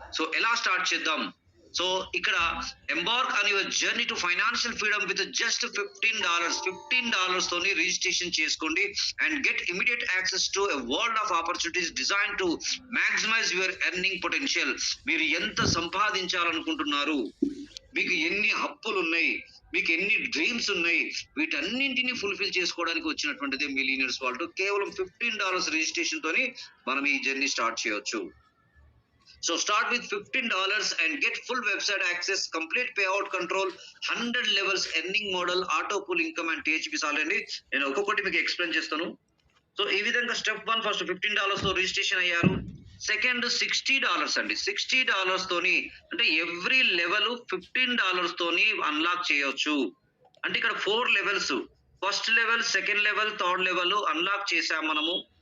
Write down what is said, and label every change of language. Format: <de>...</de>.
<en>So ఎలా start చేద్దాం? So ఇక్కడ embark on your journey to financial freedom with just $15</en> <te>తోని రిజిస్ట్రేషన్ చేసుకోండి</te> <en>And get immediate access to a world of opportunities design to maximize your earning potential.</en> <te>మీరు ఎంత సంపాదించాలనుకుంటున్నారు, మీకు ఎన్ని అప్పులు ఉన్నాయి, మీకు ఎన్ని డ్రీమ్స్ ఉన్నాయి, వీటన్నింటినీ ఫుల్ఫిల్ చేసుకోవడానికి వచ్చినటువంటిది మిలీనియర్స్ వాల్ట్. కేవలం $15 రిజిస్ట్రేషన్ తోని మనం ఈ జర్నీ స్టార్ట్ చేయొచ్చు.</te> <en>So start with $15 and get full website access, complete payout control, 100 levels earning model, auto pool income and THB salary.</en> <te>నేను ఒక్కొక్కటి మీకు ఎక్స్ప్లెయిన్ చేస్తాను. సో ఈ విధంగా స్టెప్ 1 ఫస్ట్ $15 తో రిజిస్ట్రేషన్ అయ్యారు. సెకండ్ $60 అండి, $60 తోని అంటే ఎవ్రీ లెవెల్ $15 తోని అన్లాక్ చేయొచ్చు. అంటే ఇక్కడ 4 levels, first level, second level, third level unlock చేసాం మనము.</te>